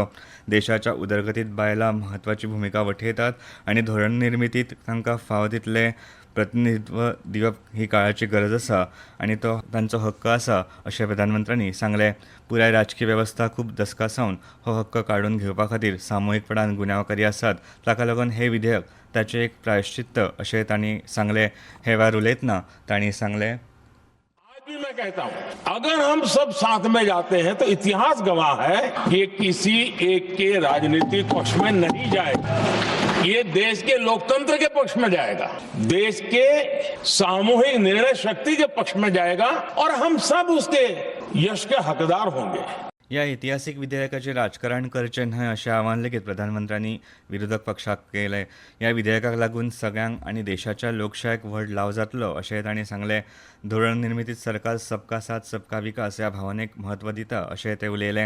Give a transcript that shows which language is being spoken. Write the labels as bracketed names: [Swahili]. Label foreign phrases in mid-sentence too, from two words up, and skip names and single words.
[Konkani] देशाच्या उदरगतीत बायलां म्हत्वाची भुमिका वठयतात आनी धोरण निर्मितीत तांकां फावो तितलें प्रतिनिधित्व दिवप ही काळाची गरज आसा आनी तो तांचो हक्क आसा अशें प्रधानमंत्र्यांनी सांगलें. पुराय राजकीय वेवस्था खूब दशकां सावन हो हक्क काडून घेवपा खातीर सामुहीकपणान गुन्यांवकारी आसात. ताका लागून हे विधेयक ताचें एक प्रायश्चित्त अशें तांणी सांगलें. हे वेळार उलयतना तांणी सांगलें, [Hindi] भी मैं कहता हूं, अगर हम सब साथ में जाते हैं तो इतिहास गवाह है कि किसी एक के राजनीतिक पक्ष में नहीं जाएगा. ये देश के लोकतंत्र के पक्ष में जाएगा, देश के सामूहिक निर्णय शक्ति के पक्ष में जाएगा और हम सब उसके यश के हकदार होंगे. [Konkani] ह्या इतिहासीक विधेयकाचेर राजकारण करचें न्हय अशें आवाहन लेगीत प्रधानमंत्र्यांनी विरोधक पक्षाक केलें. ह्या विधेयकाक लागून सगळ्यांक आनी देशाच्या लोकशायेक व्हड लाव जातलो अशेंय तांणी सांगलें. धोरण निर्मितीत सरकार [Hindi] सबका साथ सबका विकास [Konkani] ह्या भावनेक म्हत्व दिता अशेंय ते उलयले.